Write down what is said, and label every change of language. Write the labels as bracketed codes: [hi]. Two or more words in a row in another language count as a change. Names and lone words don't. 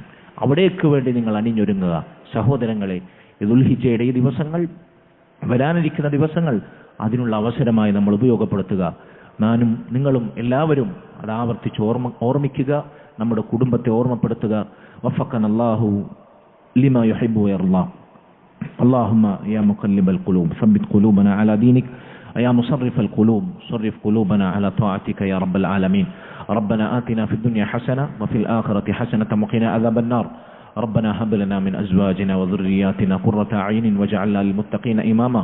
[ml] അവിടേക്ക് വേണ്ടി നിങ്ങൾ അണിഞ്ഞൊരുങ്ങുക. സഹോദരങ്ങളെ, ദുൽഹിജ്ജയുടെ ഈ ദിവസങ്ങൾ, വരാനിരിക്കുന്ന ദിവസങ്ങൾ അതിനുള്ള അവസരമായി നമ്മൾ ഉപയോഗപ്പെടുത്തുക. ഞാനും നിങ്ങളും എല്ലാവരും അത് ആവർത്തിച്ച് ഓർമ്മിക്കുക, നമ്മുടെ കുടുംബത്തെ ഓർമ്മപ്പെടുത്തുക. [ar] وفقنا الله لما يحب ويرضى. اللهم يا مقلب القلوب ثبت قلوبنا على دينك يا مصرف القلوب صرف قلوبنا على طاعتك يا رب العالمين. ربنا آتنا في الدنيا حسنة وفي الآخرة حسنة وقنا عذاب النار. ربنا هب لنا من أزواجنا وذرياتنا قرة أعين واجعلنا للمتقين إماما.